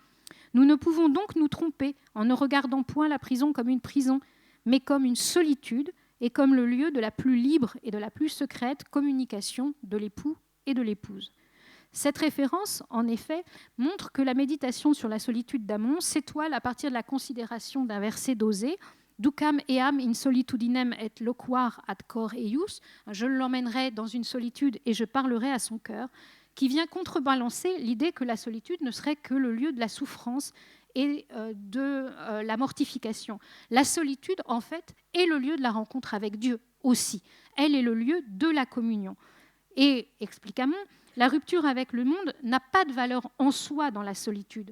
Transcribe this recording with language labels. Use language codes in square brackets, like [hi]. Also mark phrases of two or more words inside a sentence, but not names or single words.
[fr] Nous ne pouvons donc nous tromper en ne regardant point la prison comme une prison, mais comme une solitude et comme le lieu de la plus libre et de la plus secrète communication de l'époux et de l'épouse. Cette référence, en effet, montre que la méditation sur la solitude d'Amont s'étoile à partir de la considération d'un verset d'Osée, « [la] Ducam eam in solitudinem et loquar ad cor eius [fr] » je l'emmènerai dans une solitude et je parlerai à son cœur, qui vient contrebalancer l'idée que la solitude ne serait que le lieu de la souffrance et de la mortification. La solitude, en fait, est le lieu de la rencontre avec Dieu aussi. Elle est le lieu de la communion. Et, expliquons, La rupture avec le monde n'a pas de valeur en soi dans la solitude.